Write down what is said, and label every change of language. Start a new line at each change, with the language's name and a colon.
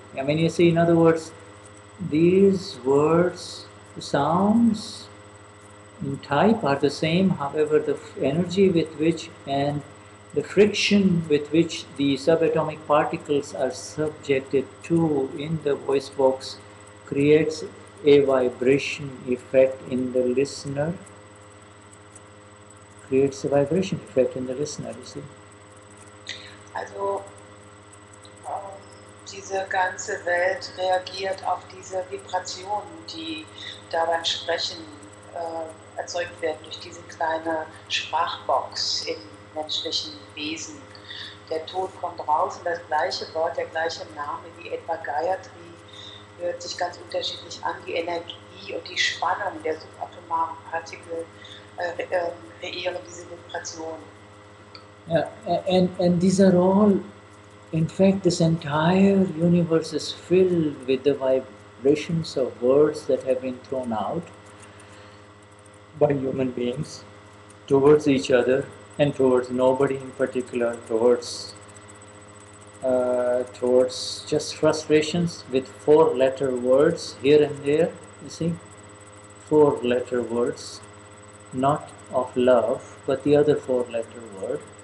English: I mean, you see, in other words, these words, the sounds in type are the same, however, the energy with which and the friction with which the subatomic particles are subjected to in the voice box creates a vibration effect in the listener, you see.
German: Also, diese ganze Welt reagiert auf diese Vibrationen, die da beim Sprechen erzeugt werden durch diese kleine Sprachbox im menschlichen Wesen. Der Ton kommt raus und das gleiche Wort, der gleiche Name wie etwa Gayatri hört sich ganz unterschiedlich an. Die Energie und die Spannung der subatomaren Partikel kreieren diese Vibrationen.
English: Yeah, and these are all, in fact, this entire universe is filled with the vibrations of words that have been thrown out by human beings towards each other and towards nobody in particular, towards just frustrations with 4-letter words here and there, you see, 4-letter words, not of love, but the other 4-letter word.